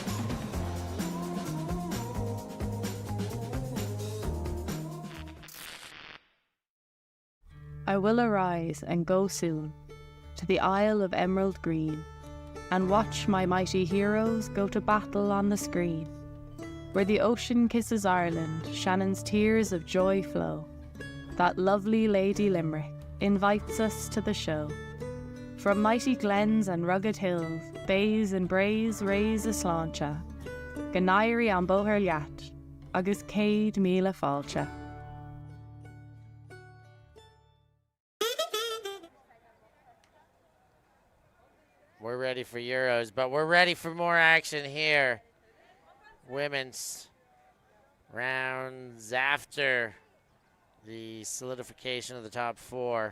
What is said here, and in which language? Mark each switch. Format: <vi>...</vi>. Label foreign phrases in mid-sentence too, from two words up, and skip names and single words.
<en>I will arise and go soon to the Isle of Emerald Green, and watch my mighty heroes go to battle on the screen. Where the ocean kisses Ireland, Shannon's tears of joy flow. That lovely Lady Limerick invites us to the show. From mighty glens and rugged hills, bays and braes raise a sláinte.</en> <ga>Ganairi an bóthar leat, agus céad míle fáilte.</ga> <en>We're ready for Euros, but we're ready for more action here. Women's rounds after the solidification of the top 4.</en>